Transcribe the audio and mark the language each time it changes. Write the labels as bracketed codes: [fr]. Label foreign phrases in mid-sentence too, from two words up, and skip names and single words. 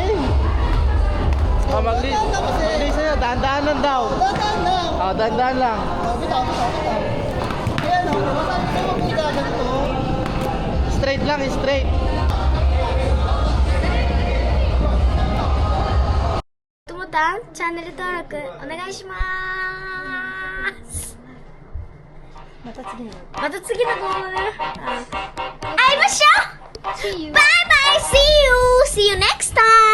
[tl] Mag-lead sa'yo, dahan-dahanan daw. Dahan-dahan lang. Straight lang, straight. Tomotan, [ja] チャンネル登録お願いします。また次の動画で会いましょう。バイバイ [en] See you! See you next time!